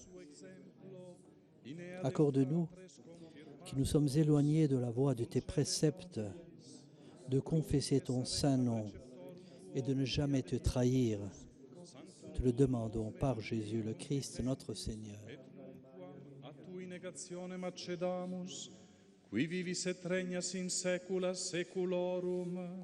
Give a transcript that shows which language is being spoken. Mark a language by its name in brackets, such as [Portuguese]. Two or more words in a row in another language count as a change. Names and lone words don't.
[French] Accorde-nous, qui nous sommes éloignés de la voie de tes préceptes, de confesser ton saint nom et de ne jamais te trahir. Te le demandons par Jésus le Christ, notre Seigneur. [Latin] a tui negationem accedamus, qui vivis et regnas in saecula saeculorum.